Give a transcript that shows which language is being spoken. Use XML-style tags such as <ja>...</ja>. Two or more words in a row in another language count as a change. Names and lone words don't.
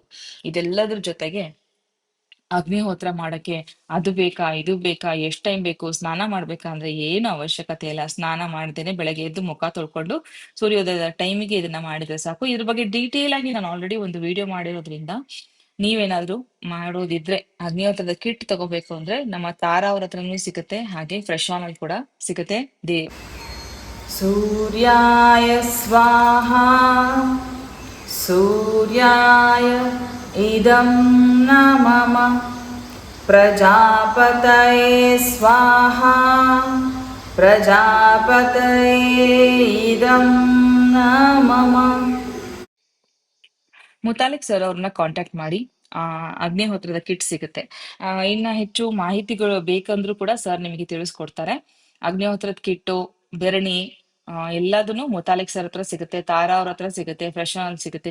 <kn>ಇದೆಲ್ಲದ್ರ ಜೊತೆಗೆ ಅಗ್ನಿಹೋತ್ರ ಮಾಡಕ್ಕೆ ಅದು ಬೇಕಾ ಇದು ಬೇಕಾ ಎಷ್ಟ್ ಟೈಮ್ ಬೇಕು, ಸ್ನಾನ ಮಾಡ್ಬೇಕಾ ಅಂದ್ರೆ ಏನು ಅವಶ್ಯಕತೆ ಇಲ್ಲ. ಸ್ನಾನ ಮಾಡ್ದೇನೆ ಬೆಳಗ್ಗೆ ಎದ್ದು ಮುಖ ತೊಳ್ಕೊಂಡು ಸೂರ್ಯೋದಯದ ಟೈಮಿಗೆ ಇದನ್ನ ಮಾಡಿದ್ರೆ ಸಾಕು. ಇದ್ರ ಬಗ್ಗೆ ಡೀಟೇಲ್ ಆಗಿ ನಾನು ಆಲ್ರೆಡಿ ಒಂದು ವಿಡಿಯೋ ಮಾಡಿರೋದ್ರಿಂದ ನೀವೇನಾದ್ರೂ ಮಾಡೋದಿದ್ರೆ ಅಗ್ನಿಹೋತ್ರದ ಕಿಟ್ ತಗೋಬೇಕು ಅಂದ್ರೆ ನಮ್ಮ ತಾರಾ ಅವ್ರ ಹತ್ರನೂ ಸಿಗುತ್ತೆ, ಹಾಗೆ ಫ್ರೆಶ್ ಆನ್ ಅಲ್ಲಿ ಕೂಡ ಸಿಗುತ್ತೆ.</kn> <sa>सूर्याय स्वाहा सूर्याय इदं नमः प्रजापतये स्वाहा प्रजापतये इदं नमः.</sa> <kn>ಮುತಾಲಿಕ್ ಸರ್ ಅವ್ರನ್ನ ಕಾಂಟ್ಯಾಕ್ಟ್ ಮಾಡಿ. ಅಗ್ನಿಹೋತ್ರದ ಕಿಟ್ ಸಿಗುತ್ತೆ. ಇನ್ನ ಹೆಚ್ಚು ಮಾಹಿತಿಗಳು ಬೇಕಂದ್ರೂ ಕೂಡ ಸರ್ ನಿಮಗೆ ತಿಳಿಸ್ಕೊಡ್ತಾರೆ. ಅಗ್ನಿಹೋತ್ರದ ಕಿಟ್ಟು, ಬೆರಣಿ ಎಲ್ಲದನ್ನು ಮುತಾಲಿಕ್ ಸರ್ ಹತ್ರ ಸಿಗುತ್ತೆ, ತಾರಾ ಅವ್ರ ಹತ್ರ ಸಿಗುತ್ತೆ, ಫ್ರೆಶ್ ಆನ್ ಸಿಗುತ್ತೆ.</kn>